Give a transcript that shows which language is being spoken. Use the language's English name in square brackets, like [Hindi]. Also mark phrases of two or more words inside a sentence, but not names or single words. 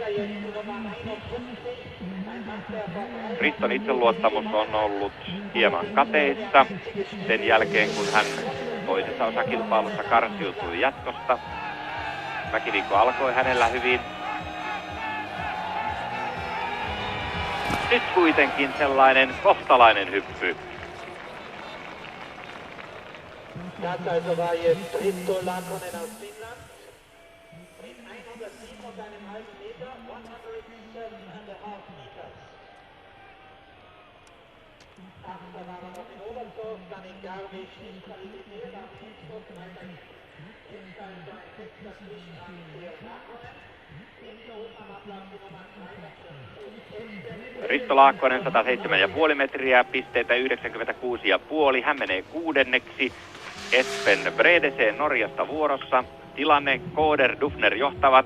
[Finnish] Riston itseluottamus on ollut hieman kateissa sen jälkeen, kun hän toisessa osakilpailussa karsiutui jatkosta. Mäkiviikko alkoi hänellä hyvin. Nyt kuitenkin sellainen kohtalainen hyppy. [German] Das also war jetzt Risto Laakkonen aus Finnland mit 107,5 Meter, 107,5 meters. Achter war noch in Oberstdorf, dann in Garmisch, disqualifiziert am Dienstag, Freitag, [Finnish] Risto Laakkonen 107,5 metriä, pisteitä 96,5. Hän menee 6. Espen Bredesen Norjasta vuorossa. Tilanne Koder, Dufner johtavat.